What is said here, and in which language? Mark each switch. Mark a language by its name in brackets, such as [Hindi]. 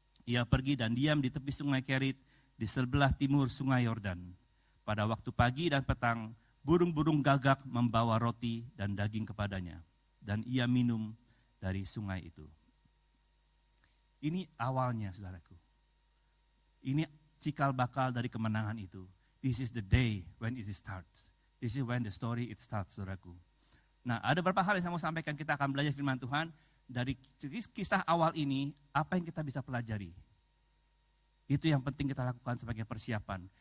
[Indonesian] Ia pergi dan diam di tepi sungai Kerit di sebelah timur sungai Yordan. Pada waktu pagi dan petang, burung-burung gagak membawa roti dan daging kepadanya, dan ia minum dari sungai itu. Ini awalnya, saudaraku. Ini cikal bakal dari kemenangan itu. [English] This is the day when it starts. This is when the story it starts, [Indonesian] saudaraku. Nah, ada beberapa hal yang saya mau sampaikan. Kita akan belajar firman Tuhan. Dari kisah awal ini, apa yang kita bisa pelajari? Itu yang penting kita lakukan sebagai persiapan.